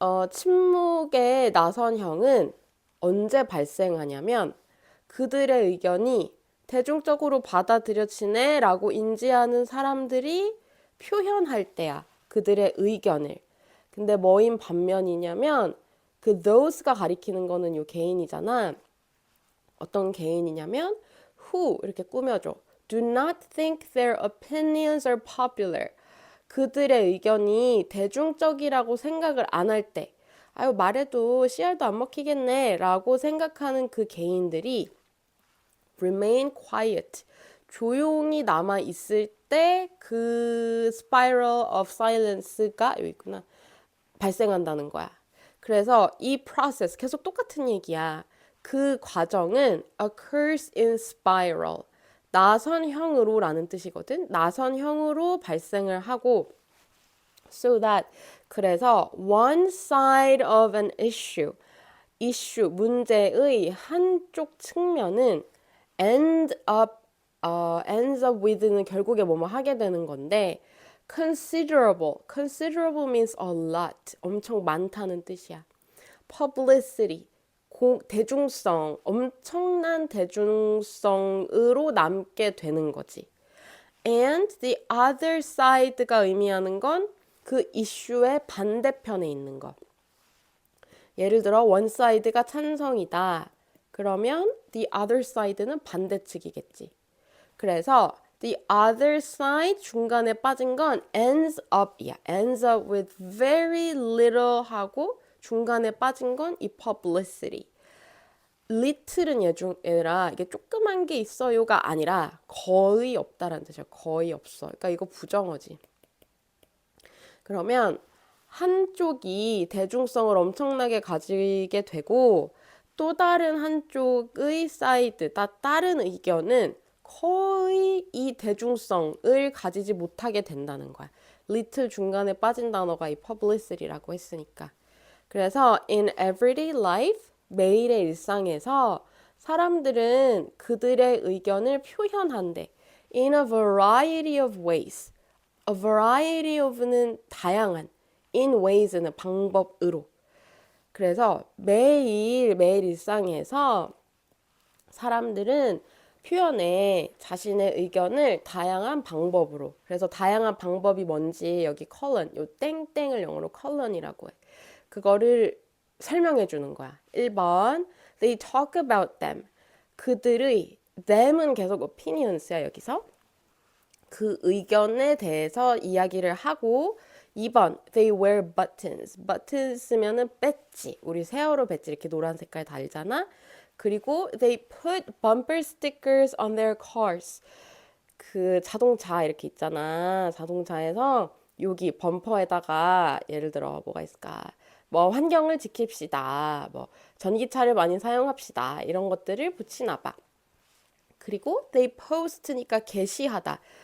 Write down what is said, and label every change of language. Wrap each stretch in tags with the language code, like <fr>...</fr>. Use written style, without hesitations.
<ko>침묵의 나선형은 언제 발생하냐면 그들의 의견이 대중적으로 받아들여지네 라고 인지하는 사람들이 표현할 때야. 그들의 의견을. 근데 뭐인 반면이냐면 그 those가 가리키는 거는 요 개인이잖아. 어떤 개인이냐면 who 이렇게 꾸며줘.</ko> <en>Do not think their opinions are popular.</en> <ko>그들의 의견이 대중적이라고 생각을 안 할 때, 아유, 말해도 씨알도 안 먹히겠네 라고 생각하는 그 개인들이</ko> <en>remain quiet.</en> <ko>조용히 남아 있을 때 그 spiral of silence가 여기 있구나. 발생한다는 거야. 그래서 이 process 계속 똑같은 얘기야. 그 과정은</ko> <en>occurs in spiral.</en> <ko>나선형으로라는 뜻이거든. 나선형으로 발생을 하고 so that 그래서</ko> <en>one side of an issue</en> <ko>문제의 한쪽 측면은</ko> <en>ends up with</en> <ko>는 결국에 뭐뭐 하게 되는 건데</ko> <en>considerable means a lot</en> <ko>엄청 많다는 뜻이야. publicity 대중성 엄청난 대중성으로 남게 되는 거지.</ko> <en>and the other side</en> <ko>가 의미하는 건 그 이슈의 반대편에 있는 거. 예를 들어 one side가 찬성이다. 그러면 the other side는 반대측이겠지. 그래서 the other side 중간에 빠진 건 ends up이야.</ko> <en>ends up with very little</en> <ko>하고 중간에 빠진 건 이 publicity. little은 얘라 이게 조그만 게 있어요가 아니라 거의 없다라는 뜻이야. 거의 없어. 그러니까 이거 부정어지. 그러면 한쪽이 대중성을 엄청나게 가지게 되고 또 다른 한쪽의 사이드, 다른 의견은 거의 이 대중성을 가지지 못하게 된다는 거야. little 중간에 빠진 단어가 이 publicity라고 했으니까. 그래서</ko> <en>in everyday life,</en> <ko>매일의 일상에서 사람들은 그들의 의견을 표현한대.</ko> <en>in a variety of ways. A variety of</en> <ko>는 다양한, in ways는 방법으로. 그래서 매일 일상에서 사람들은 표현에 자신의 의견을 다양한 방법으로. 그래서 다양한 방법이 뭔지 여기 컬런, 요 땡땡을 영어로 컬런이라고 해. 그거를 설명해 주는 거야. 1번,</ko> <en>they talk about them.</en> <ko>그들의, them은 계속 opinions야, 여기서. 그 의견에 대해서 이야기를 하고 2번,</ko> <en>they wear buttons. buttons</en> <ko>쓰면은 배지. 우리 세월호 배지 이렇게 노란 색깔 달잖아. 그리고</ko> <en>they put bumper stickers on their cars.</en> <ko>그 자동차 이렇게 있잖아. 자동차에서 여기 범퍼에다가 예를 들어 뭐가 있을까? 뭐 환경을 지킵시다. 뭐 전기차를 많이 사용합시다. 이런 것들을 붙이나 봐. 그리고</ko> <en>they post</en> <ko>니까 게시하다.</ko>